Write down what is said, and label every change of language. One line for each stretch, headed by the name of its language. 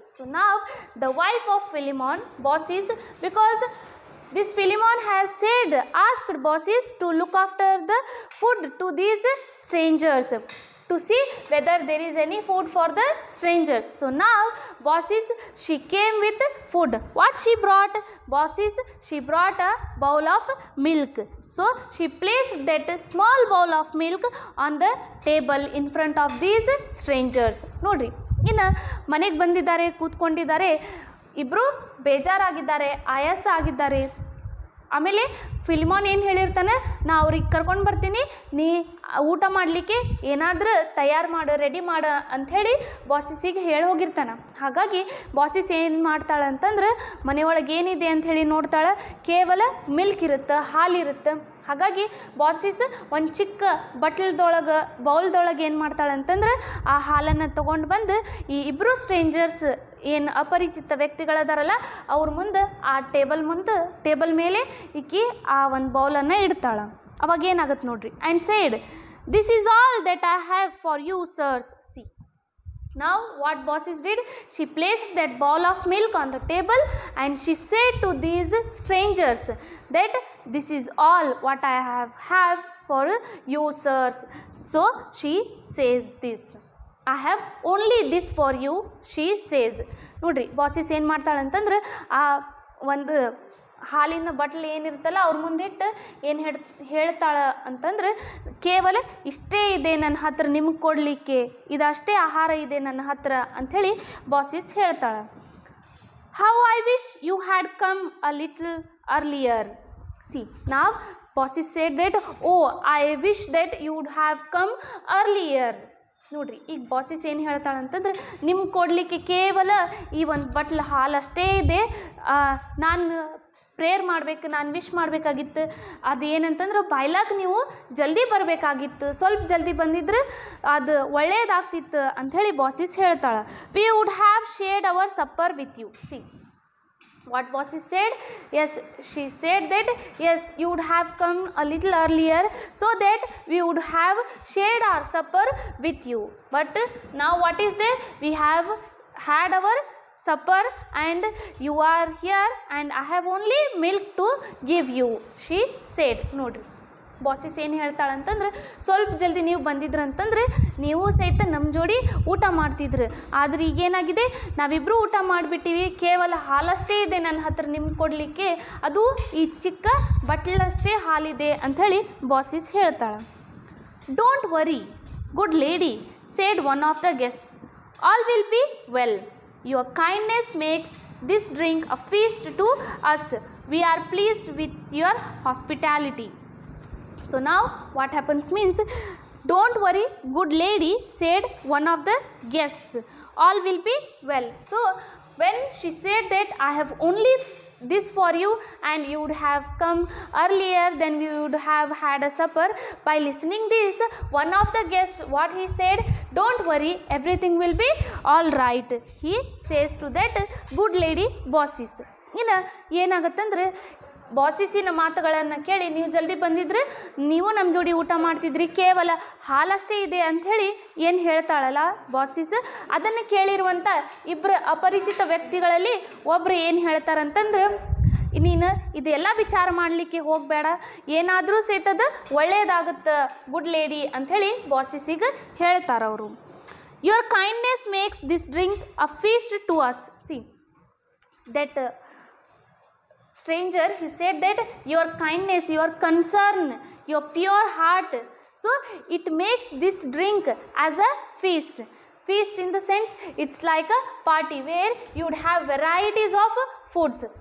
English: So now the wife of Philemon, Bosses, because this Philemon has asked Bosses to look after the food to these strangers, to see whether there is any food for the strangers. So now Bosses, she came with food. What she brought? Bosses, she brought a bowl of milk. So she placed that small bowl of milk on the table in front of these strangers.
Kannada: ನೋಡ್ರಿ ಇನ್ನು ಮನೆಗೆ ಬಂದಿದ್ದಾರೆ, ಕೂತ್ಕೊಂಡಿದ್ದಾರೆ, ಇಬ್ಬರು ಬೇಜಾರಾಗಿದ್ದಾರೆ, ಆಯಾಸ ಆಗಿದ್ದಾರೆ. ಆಮೇಲೆ ಫಿಲಿಮೋನ್ ಏನು ಹೇಳಿರ್ತಾನೆ, ನಾ ಅವ್ರಿಗೆ ಕರ್ಕೊಂಡು ಬರ್ತೀನಿ, ನೀ ಊಟ ಮಾಡಲಿಕ್ಕೆ ಏನಾದರೂ ತಯಾರು ಮಾಡು, ರೆಡಿ ಮಾಡು ಅಂಥೇಳಿ ಬಾಸಿಸಿಗೆ ಹೇಳಿ ಹೋಗಿರ್ತಾನೆ. ಹಾಗಾಗಿ ಬಾಸಿಸ್ ಏನು ಮಾಡ್ತಾಳೆ ಅಂತಂದ್ರೆ ಮನೆಯೊಳಗೆ ಏನಿದೆ ಅಂಥೇಳಿ ನೋಡ್ತಾಳೆ. ಕೇವಲ ಮಿಲ್ಕ್ ಇರುತ್ತೆ, ಹಾಲಿರುತ್ತೆ. ಹಾಗಾಗಿ ಬಾಸಿಸ್ ಒಂದು ಚಿಕ್ಕ ಬೌಲ್ದೊಳಗೆ ಏನು ಮಾಡ್ತಾಳೆ ಅಂತಂದ್ರೆ ಆ ಹಾಲನ್ನು ತೊಗೊಂಡು ಬಂದು ಈ ಇಬ್ಬರು ಸ್ಟ್ರೇಂಜರ್ಸ್ ಏನು ಅಪರಿಚಿತ ವ್ಯಕ್ತಿಗಳದಾರಲ್ಲ ಅವ್ರ ಮುಂದೆ ಆ ಟೇಬಲ್ ಮೇಲೆ ಇಕ್ಕಿ ಆ ಒಂದು ಬೌಲನ್ನು ಇಡ್ತಾಳೆ. ಅವಾಗ ಏನಾಗುತ್ತೆ ನೋಡ್ರಿ.
English: And said, "This is all that I have for you, sirs." See Now what bosses did? She placed that bowl of milk on the table and she said to these strangers that this is all what I have for you, sirs. So she says this. I have only this for you, she says.
Kannada: ನೋಡ್ರಿ ಬಾಸಿಸ್ ಏನು ಮಾಡ್ತಾಳೆ ಅಂತಂದ್ರೆ ಆ ಒಂದು ಹಾಲಿನ ಬಟ್ಲು ಏನಿರ್ತಲ್ಲ ಅವ್ರ ಮುಂದಿಟ್ಟು ಏನು ಹೇಳ್ತಾಳೆ ಅಂತಂದ್ರೆ ಕೇವಲ ಇಷ್ಟೇ ಇದೆ ನನ್ನ ಹತ್ರ ನಿಮ್ಗೆ ಕೊಡಲಿಕ್ಕೆ, ಇದಷ್ಟೇ ಆಹಾರ ಇದೆ ನನ್ನ ಹತ್ರ ಅಂಥೇಳಿ ಬಾಸಿಸ್ ಹೇಳ್ತಾಳೆ.
English: How I wish you had come a little earlier. See ನಾವು Baucis said that oh I wish that you would have come earlier.
Kannada: ನೋಡ್ರಿ ಈಗ ಬಾಸಿಸ್ ಏನು ಹೇಳ್ತಾಳೆ ಅಂತಂದ್ರೆ ನಿಮ್ಗೆ ಕೊಡಲಿಕ್ಕೆ ಕೇವಲ ಈ ಒಂದು ಬಟ್ಲು ಹಾಲು ಅಷ್ಟೇ ಇದೆ, ನಾನು ಪ್ರೇಯರ್ ಮಾಡಬೇಕು, ನಾನು ವಿಶ್ ಮಾಡಬೇಕಾಗಿತ್ತು, ಅದು ಏನಂತಂದ್ರೆ ಬಾಯ್ಲಾಗ ನೀವು ಜಲ್ದಿ ಬರಬೇಕಾಗಿತ್ತು, ಸ್ವಲ್ಪ ಜಲ್ದಿ ಬಂದಿದ್ರೆ ಅದು ಒಳ್ಳೆಯದಾಗ್ತಿತ್ತು ಅಂಥೇಳಿ ಬಾಸಿಸ್ ಹೇಳ್ತಾಳೆ.
English: We would have shared our supper with you. See what bosses said? Yes, she said that yes, you would have come a little earlier so that we would have shared our supper with you. But now what is there? We have had our supper and you are here and I have only milk to give you, she said.
Kannada: Nodri ಬಾಸಿಸ್ ಏನು ಹೇಳ್ತಾಳೆ ಅಂತಂದ್ರೆ ಸ್ವಲ್ಪ ಜಲ್ದಿ ನೀವು ಬಂದಿದ್ರಂತಂದ್ರೆ ನೀವು ಸಹಿತ ನಮ್ಮ ಜೋಡಿ ಊಟ ಮಾಡ್ತಿದ್ರು, ಆದರೆ ಈಗೇನಾಗಿದೆ ನಾವಿಬ್ಬರು ಊಟ ಮಾಡಿಬಿಟ್ಟಿವಿ, ಕೇವಲ ಹಾಲಷ್ಟೇ ಇದೆ ನನ್ನ ಹತ್ರ ನಿಮ್ಗೆ ಕೊಡಲಿಕ್ಕೆ, ಅದು ಈ ಚಿಕ್ಕ ಬಟ್ಲಷ್ಟೇ ಹಾಲಿದೆ ಅಂಥೇಳಿ ಬಾಸಿಸ್ ಹೇಳ್ತಾಳೆ.
English: Don't worry good lady said one of the guests, all will be well, your kindness makes this drink a feast to us, we are pleased with your hospitality. So now what happens means, don't worry good lady said one of the guests, all will be well. So when she said that I have only this for you and you would have come earlier, then we would have had a supper. By listening this, one of the guests what he said, don't worry everything will be all right, he says to that good lady bosses.
Kannada: ಇನ್ನು ಏನಾಗತ್ತಂದ್ರೆ ಬಾಸಿಸಿನ ಮಾತುಗಳನ್ನು ಕೇಳಿ ನೀವು ಜಲ್ದಿ ಬಂದಿದ್ರೆ ನೀವು ನಮ್ಮ ಜೋಡಿ ಊಟ ಮಾಡ್ತಿದ್ರಿ, ಕೇವಲ ಹಾಲಷ್ಟೇ ಇದೆ ಅಂಥೇಳಿ ಏನು ಹೇಳ್ತಾಳಲ್ಲ ಬಾಸಿಸ್, ಅದನ್ನು ಕೇಳಿರುವಂಥ ಇಬ್ಬರು ಅಪರಿಚಿತ ವ್ಯಕ್ತಿಗಳಲ್ಲಿ ಒಬ್ಬರು ಏನು ಹೇಳ್ತಾರಂತಂದ್ರೆ ನೀನು ಇದೆಲ್ಲ ವಿಚಾರ ಮಾಡಲಿಕ್ಕೆ ಹೋಗಬೇಡ, ಏನಾದರೂ ಸೇತದ ಒಳ್ಳೆಯದಾಗುತ್ತೆ ಗುಡ್ ಲೇಡಿ ಅಂಥೇಳಿ ಬಾಸಿಸಿಗೆ ಹೇಳ್ತಾರವರು.
English: Your kindness makes this drink a feast to us. See that stranger, he said that your kindness, your concern, your pure heart, so it makes this drink as a feast. Feast in the sense it's like a party where you would have varieties of foods.